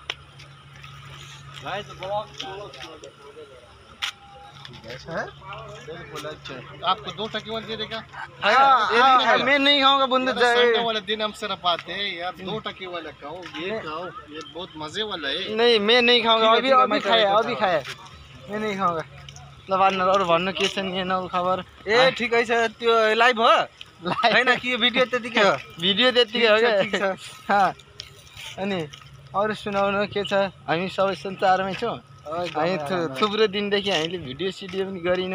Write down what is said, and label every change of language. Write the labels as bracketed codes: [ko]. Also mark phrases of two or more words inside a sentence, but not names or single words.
[hi] ऐसा है, बिल्कुल अच्छा। आपको 2 टके वाला दे देगा? मैं नहीं खाऊंगा बंदो। संडे वाले दिन हम सिर्फ आते हैं यार, 2 टके वाला खाओ, ये खाओ, ये बहुत मजे वाला है। नहीं, मैं नहीं खाऊंगा। अभी खाए मैं नहीं खाऊंगा। [ne] ल भन्नु अरू भन्नु के छ नि नौ खबर? ए ठिकै छ, त्यो लाइभ हो हैन कि भिडियो त्यतिकै हो? भिडियो त्यतिकै हो ठिक छ। क्या? अनि अरू सुनाउनु के छ? हामी सबै सञ्चारमै छौँ। हामी थुप्रो दिनदेखि हामीले भिडियो सिडियो पनि गरिनौँ।